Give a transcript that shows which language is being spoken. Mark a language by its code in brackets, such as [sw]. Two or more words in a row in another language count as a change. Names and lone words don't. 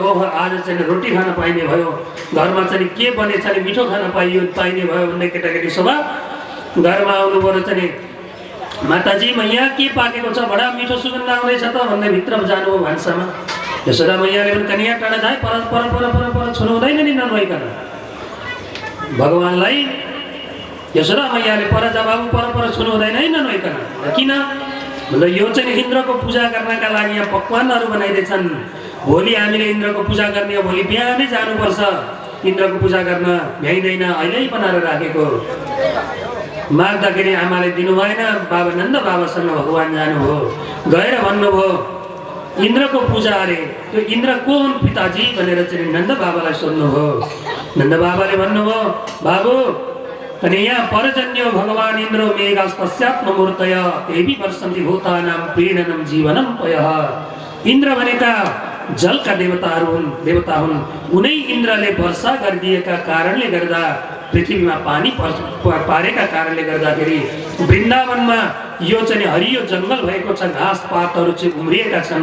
[ne] ओहो आज चाहिँ रोटी खान पाइने भयो, घरमा चाहिँ के बनेछ नि मिठो खान पाइने भयो भन्ने केटाकेटी सभा घरमा आउनुभयो। चाहिँ माताजी म यहाँ के पाकेको छ, बडा मिठो सुगन्ध आउँदैछ त भन्दै भित्र जानुभयो भान्सामा। यशोदा मैयाले पनि कन्या टाढा जाए, पर पर पर पर पर छुनु हुँदैन नि नभइकन। भगवान्लाई यशोदा मैयाले पर बाबु परपर छुनु हुँदैन है ननोइकन। किन भन्दा यो चाहिँ इन्द्रको पूजा गर्नका लागि यहाँ पकवानहरू बनाइदिएछन्। भोलि हामीले इन्द्रको पूजा गर्ने हो, भोलि बिहानै जानुपर्छ इन्द्रको पूजा गर्न, भ्याइँदैन, अहिले बनाएर राखेको। माग्दाखेरि आमाले दिनु भएन, बाबा नन्द बाबासँग भगवान जानुभयो, गएर भन्नुभयो इन्द्रको पूजा अरे, त्यो इन्द्र को हुन् पिताजी भनेर चाहिँ नन्द बाबालाई सोध्नुभयो। नन्द बाबाले भन्नुभयो बाबु अनि यहाँ [sa] परजन्यो भगवान इन्द्रो मेघास पश्चात् मूर्तय देवी वर्षन्ति भूतानां प्रीणनम जीवनम पयः। [ne] इन्द्र भनेका जलका देवता हुन्। उनै इन्द्रले वर्षा गरिदिएका कारणले गर्दा, पृथ्वीमा पानी पारेका कारणले गर्दाखेरि वृन्दावनमा यो चाहिँ हरियो जङ्गल भएको छ, घाँस पातहरू चाहिँ उम्रिएका छन्।